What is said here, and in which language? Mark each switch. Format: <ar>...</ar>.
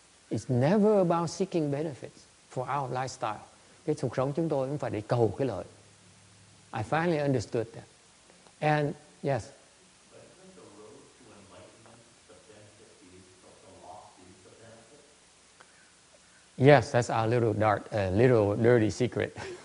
<en>It's never about seeking benefits for our lifestyle.</en> <vi>Cái cuộc sống chúng tôi không phải để cầu cái lợi.</vi> <en>I finally understood that. And yes. But isn't the road to enlightenment the benefit is, but the loss is the benefit? Yes, that's our little dirty secret.</en>